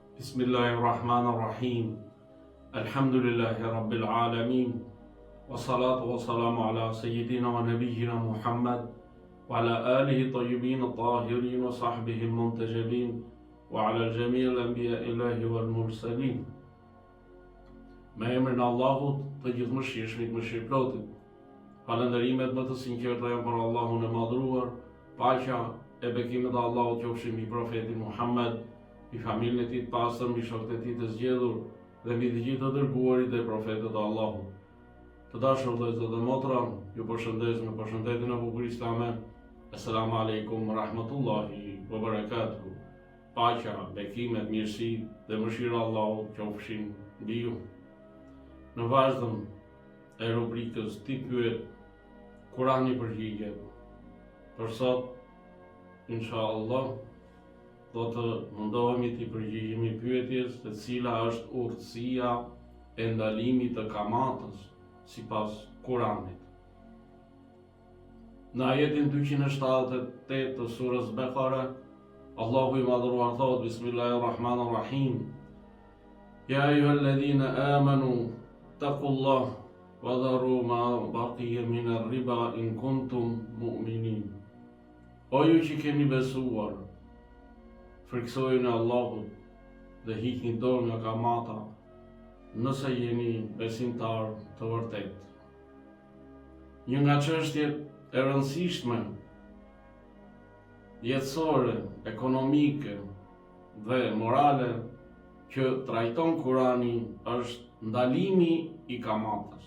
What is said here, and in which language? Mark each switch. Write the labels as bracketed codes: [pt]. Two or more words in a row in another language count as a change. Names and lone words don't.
[ar] بسم الله الرحمن الرحيم الحمد لله رب العالمين. والصلاة والسلام على سيدنا ونبينا محمد وعلى آله الطيبين الطاهرين وصحبه المنتجبين وعلى جميع الأنبياء الإلهيين والمرسلين. [sq] Me emrin e Allahut, të gjithëmëshirshmit, mëshirëplotit. Falënderimet më të sinqerta janë për Allahun e madhruar, paqja e bekimet e Allahut qofshin mbi profetin Muhammed, mbi familjen e tij të pastër, mbi shokët e tij të zgjedhur dhe mbi të gjithë të dërguarit dhe profetët e Allahut. Të dashur vëllezër dhe motra, ju përshëndes me përshëndetjen e bukur islame. [ar] السلام عليكم ورحمة الله وبركاته. [sq] Paqja, bekimet, mirësi dhe mëshira e Allahut qofshin mbi ju. Në vazhdim e rubrikës Ti pyet, Kurani përgjigjet. Për sot, inshallah, do të mundohemi të përgjigjemi pyetjes se cila është urtësia e ndalimit të kamatës sipas Kuranit. Në ajetin 278 të surës Bekare, Allahu i madhruar thot: [ar] Bismillahirrahmanirrahim. يا أيها الذين آمنوا اتقوا الله وذروا ما بقي من الربا إن كنتم مؤمنين. [sq] O ju që keni besuar, friksojeni Allahut dhe hiqni dorë nga kamata, nëse jeni besimtar të vërtet. Një nga çështjet e rëndësishme jetësore, ekonomike dhe morale që trajton Kurani është ndalimi i kamatës.